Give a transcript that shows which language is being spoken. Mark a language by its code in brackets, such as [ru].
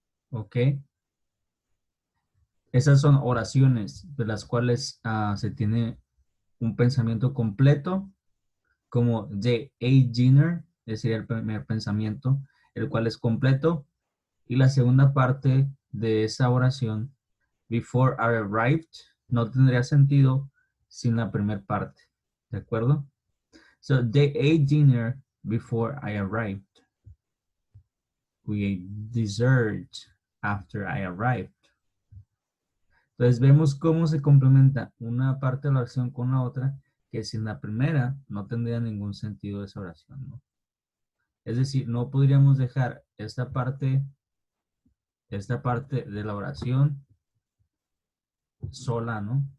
[es] Ok, esas son oraciones de las cuales se tiene un pensamiento completo, como [en] the a dinner, [es] ese sería el primer pensamiento, el cual es completo, y la segunda parte de esa oración, [en] before I arrived, [es] no tendría sentido sin la primera parte. ¿De acuerdo? [en] So they ate dinner before I arrived. We ate dessert after I arrived. [es] Entonces vemos cómo se complementa una parte de la oración con la otra, que sin la primera no tendría ningún sentido esa oración, ¿no? Es decir, no podríamos dejar esta parte de la oración sola, ¿no?